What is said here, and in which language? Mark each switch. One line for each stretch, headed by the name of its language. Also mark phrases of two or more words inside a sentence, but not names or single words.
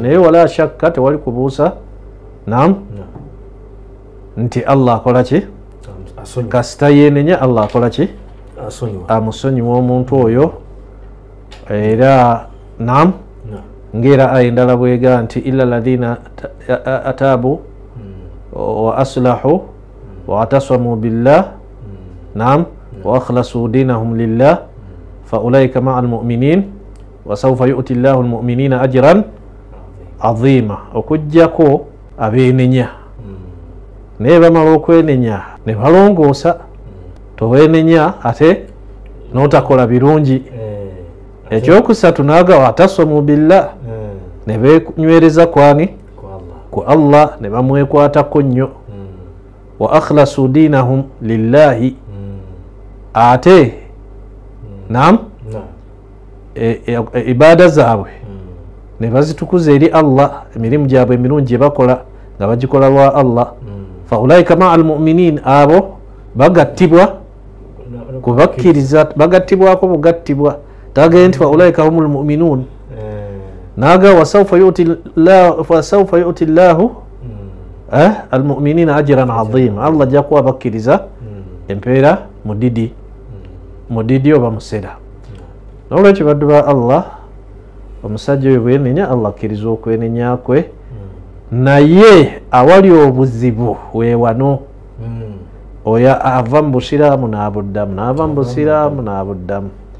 Ganda: Naye
Arabic: ولا شك,
Ganda: tewali kubuusa, naam, nti Allah akola ki kasita yeenenya, Allah akola ki amusonyiwa omuntu oyo. Era naam, ngera aya endala bwega nti
Arabic: إلا الذين تابوا وأصلحوا واعتصموا بالله نعم وأخلصوا دينهم لله فأولئك مع المؤمنين وسوف يؤت الله المؤمنين أجرا عظيما.
Ganda: Okujjako abeenenya naye bamala okwenenya ne balongoosa, toweenenya ate n'otakola birungi. Ekyokusatu naaga
Arabic: واعتصموا بالله,
Ganda: ne benywereza kwani ku Allah, ne bamwekwatako nnyo.
Arabic: وأخلصوا دينهم لله,
Ganda: ate naam, ibaada zaabwe ne bazitukuza eri Allah, emirimu gyabwe emirungi gye bakola nga bagikola lwa Allah.
Arabic: فأولئك مع المؤمنين,
Ganda: abo bagattibwa kubakkiriza, bagattibwako bugattibwa. Tagaye nti
Arabic: فأولئك هم المؤمنون, naga وسوف يؤت الله المؤمنين أجرا عظيما.
Ganda: Allah ajja kuwa bakkiriza empeera mudidi oba musera. N'olwekyo baddu ba Allah, omusajja oyo bwenenya, Allah akkiriza okwenenya kwe. Naye awali obuzibu weewano, oyo ava mu busiraamu n'abuddamu, n'ava mu busiraamu n'abuddamu.